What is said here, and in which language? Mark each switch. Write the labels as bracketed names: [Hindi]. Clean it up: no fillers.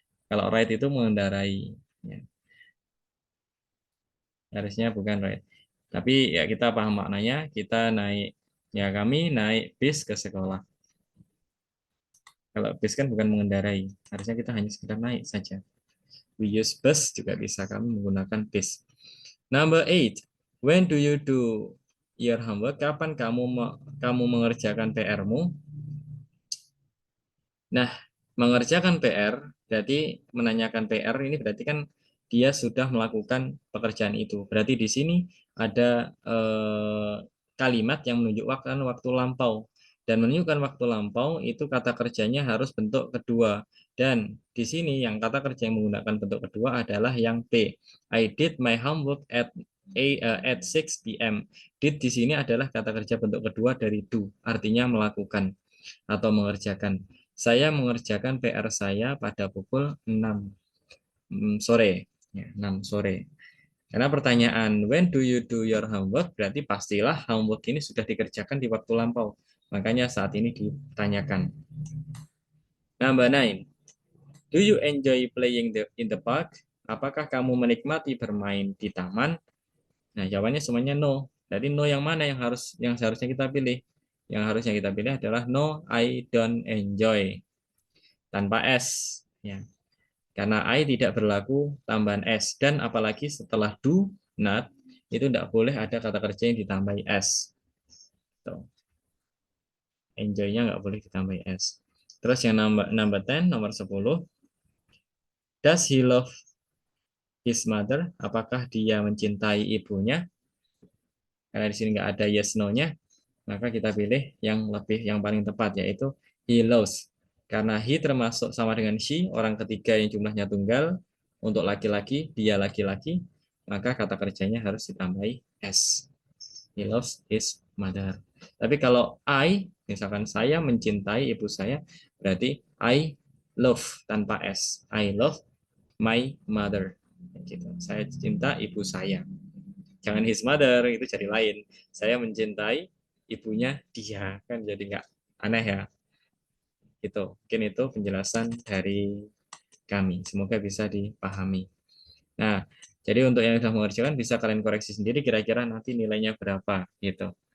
[Indonesian] Kalau ride itu mengendarai, ya, harusnya bukan ride. Tapi ya kita paham maknanya, kita naik, ya kami naik bis ke sekolah. Kalau bis kan bukan mengendarai, harusnya kita hanya sekedar naik saja. [English] We use bus [Indonesian] juga bisa, kami menggunakan bis. [English] Number 8, when do you do your homework? [Indonesian] Kapan kamu mengerjakan PR-mu? Nah, mengerjakan PR, berarti menanyakan PR ini berarti kan dia sudah melakukan pekerjaan itu. Berarti di sini ada kalimat yang menunjukkan waktu lampau. Dan menunjukkan waktu lampau itu kata kerjanya harus bentuk kedua. Dan di sini yang kata kerja yang menggunakan bentuk kedua adalah yang P. [English] I did my homework at 6 p.m. [Indonesian] Did di sini adalah kata kerja bentuk kedua dari do, artinya melakukan atau mengerjakan. Saya mengerjakan PR saya pada pukul 6 sore. Ya, 6 sore. Karena pertanyaan [English] when do you do your homework [Indonesian] berarti pastilah homework ini sudah dikerjakan di waktu lampau. Makanya saat ini ditanyakan. [English] Number 9. Do you enjoy playing in the park? [Indonesian] Apakah kamu menikmati bermain di taman? Nah, jawabannya semuanya no. Jadi no yang mana yang seharusnya kita pilih? Yang harusnya kita pilih adalah [English] no, I don't enjoy. [Indonesian] Tanpa S, ya. Karena I tidak berlaku tambahan S, dan apalagi setelah do not itu tidak boleh ada kata kerja yang ditambahi S. Tuh. Enjoy-nya nggak boleh ditambahi S. Terus yang [English] number 10, nomor 10, does he love his mother? [Indonesian] Apakah dia mencintai ibunya? Karena di sini nggak ada yes no-nya, maka kita pilih yang paling tepat, yaitu [English] he loves. [Indonesian] Karena he termasuk sama dengan she, orang ketiga yang jumlahnya tunggal. Untuk laki-laki, dia laki-laki, maka kata kerjanya harus ditambahi s. [English] He loves his mother. [Indonesian] Tapi kalau misalkan saya mencintai ibu saya, berarti [English] I love [Indonesian] tanpa s. [English] I love my mother. [Indonesian] Gitu. Saya cinta ibu saya. Jangan [English] his mother, [Indonesian] itu jadi lain. Saya mencintai ibunya dia, kan jadi nggak aneh ya. Itu mungkin itu penjelasan dari kami, semoga bisa dipahami. Nah, jadi untuk yang sudah mengerjakan bisa kalian koreksi sendiri kira-kira nanti nilainya berapa gitu.